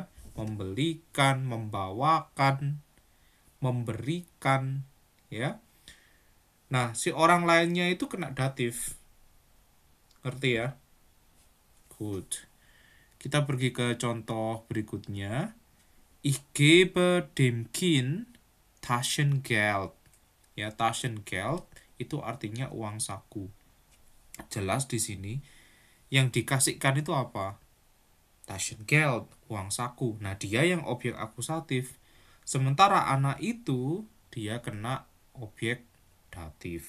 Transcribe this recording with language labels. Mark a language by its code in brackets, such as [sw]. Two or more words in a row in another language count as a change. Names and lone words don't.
[id] Membelikan, membawakan, memberikan, ya. Nah, si orang lainnya itu kena datif. Ngerti ya? Good. Kita pergi ke contoh berikutnya. [de] Ich gebe dem Kind Taschengeld. [id] Ya, Taschengeld itu artinya uang saku. Jelas di sini yang dikasihkan itu apa? Taschengeld, uang saku. Nah, dia yang objek akusatif. Sementara anak itu dia kena objek datif.